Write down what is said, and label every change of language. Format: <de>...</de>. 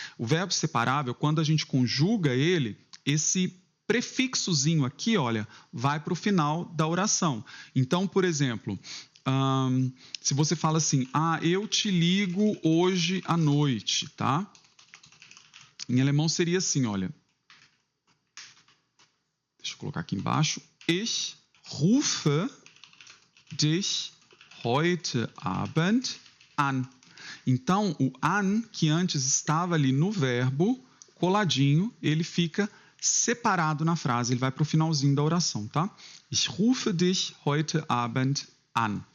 <pt>O verbo separável, quando a gente conjuga ele, esse prefixozinho aqui, olha, vai para o final da oração. Então, por exemplo, se você fala assim, eu te ligo hoje à noite, tá? Em alemão seria assim, olha. Deixa eu colocar aqui embaixo.</pt> <de>Ich rufe dich heute Abend an.</de> <pt>Então, o an, que antes estava ali no verbo, coladinho, ele fica separado na frase, ele vai para o finalzinho da oração, tá?</pt> <de>Ich rufe dich heute Abend an.</de>